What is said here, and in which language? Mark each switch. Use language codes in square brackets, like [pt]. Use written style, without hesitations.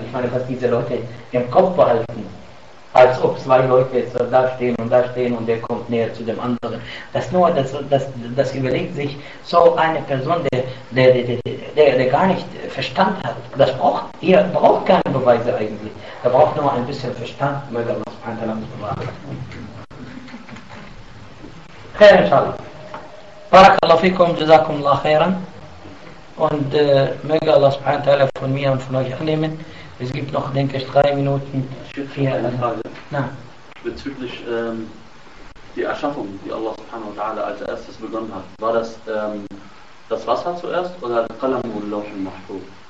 [de] Ich meine, was diese Leute im Kopf behalten, als ob zwei Leute so da stehen und der kommt näher zu dem anderen. Das überlegt sich so eine Person, der gar nicht Verstand hat. Das braucht keine Beweise eigentlich. Er braucht nur ein bisschen Verstand, möge Allah subhanahu wa ta'ala bewahren. [ar] خير إن شاء الله. بارك الله فيكم جزاكم الله خيرا. [de] Und möge Allah [ar] سبحانه وتعالى [de] von mir und von euch annehmen. Es gibt noch, denke ich, 3 Minuten. Ich würde hier eine Frage. Bezüglich die Erschaffung, die Allah [ar] سبحانه وتعالى [de] als erstes begonnen hat. War das das Wasser zuerst oder der Qalam und der Lauf und Mahfuz?